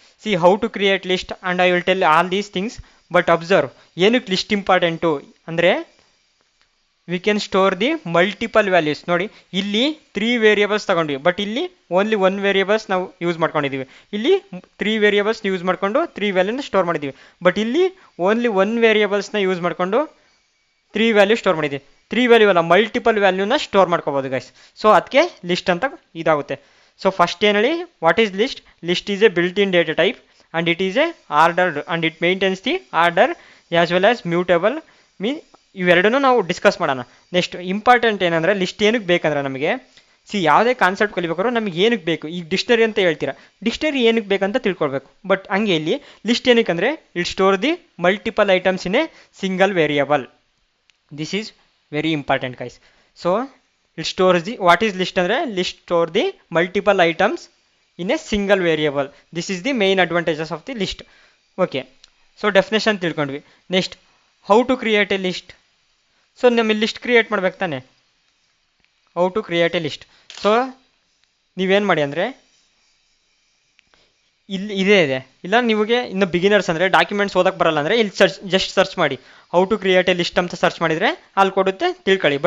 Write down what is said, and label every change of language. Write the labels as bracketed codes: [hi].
[en] See how to create list and I will tell all these things. But observe, [kn] ಏನಕ್ಕೆ list important ಅಂದರೆ [en] We can store the multiple values. [kn] ನೋಡಿ ಇಲ್ಲಿ 3 variables ತಗೊಂಡ್ವಿ, but ಇಲ್ಲಿ only 1 variables ನಾವು use ಮಾಡ್ಕೊಂಡಿದ್ದೀವಿ. ಇಲ್ಲಿ 3 ವೇರಿಯೇಬಲ್ಸ್ ಯೂಸ್ ಮಾಡಿಕೊಂಡು 3 ವ್ಯಾಲ್ಯೂನ ಸ್ಟೋರ್ ಮಾಡಿದ್ದೀವಿ. ಬಟ್ ಇಲ್ಲಿ ಓನ್ಲಿ 1 ವೇರಿಯೇಬಲ್ಸ್ನ ಯೂಸ್ ಮಾಡಿಕೊಂಡು 3 ವ್ಯಾಲ್ಯೂ ಸ್ಟೋರ್ ಮಾಡಿದ್ದೀವಿ. 3 ವ್ಯಾಲ್ಯೂ ಅಲ್ಲ, ಮಲ್ಟಿಪಲ್ ವ್ಯಾಲ್ಯೂನ ಸ್ಟೋರ್ ಮಾಡ್ಕೋಬೋದು ಗೈಸ್. ಸೊ ಅದಕ್ಕೆ ಲಿಸ್ಟ್ ಅಂತ ಇದಾಗುತ್ತೆ. ಸೊ ಫಸ್ಟ್ ಏನು ಹೇಳಿ, [en] What is list? List is a built in data type and it is a ordered and it maintains the order as well as mutable. [kn] ಇವೆರಡನ್ನೂ ನಾವು discuss ಮಾಡೋಣ. Next important ಏನಂದರೆ list ಏನಕ್ಕೆ ಬೇಕಂದ್ರೆ ನಮಗೆ ಯಾವುದೇ ಕಾನ್ಸೆಪ್ಟ್ ಕಲಿಬೇಕಾದ್ರೂ ನಮಗೆ ಏನಕ್ಕೆ ಬೇಕು, ಈಗ ಡಿಕ್ಷನರಿ ಅಂತ ಹೇಳ್ತೀರಾ, ಡಿಕ್ಷನರಿ ಏನಕ್ಕೆ ಬೇಕಂತ ತಿಳ್ಕೊಳ್ಬೇಕು. ಬಟ್ ಹಂಗೆ ಇಲ್ಲಿ ಲಿಸ್ಟ್ ಏನಕ್ಕೆ ಅಂದರೆ [en] It store the multiple items in a single variable. This is very important guys. So it stores the, what is list ಅಂದರೆ list store the multiple items in a single variable. This is the main advantages of the list. Okay, so definition ತಿಳ್ಕೊಂಡ್ವಿ. Next how to create a list. [kn] So ನಮಗೆ list create ಮಾಡ್ಬೇಕು ತಾನೆ, [en] How to create a list. [kn] So ನೀವೇನು ಮಾಡಿ ಅಂದರೆ ಇಲ್ಲಿ ಇದೆ ಇಲ್ಲ ನಿಮಗೆ ಇನ್ನು ಬಿಗಿನರ್ಸ್ ಅಂದರೆ ಡಾಕ್ಯುಮೆಂಟ್ಸ್ ಓದಕ್ಕೆ ಬರಲ್ಲ ಅಂದರೆ ಇಲ್ಲಿ ಜಸ್ಟ್ ಸರ್ಚ್ ಮಾಡಿ [en] how to create a list [kn] ಅಂತ ಸರ್ಚ್ ಮಾಡಿದರೆ ಅಲ್ಲಿ ಕೊಡುತ್ತೆ, ತಿಳ್ಕೊಳ್ಳಿ.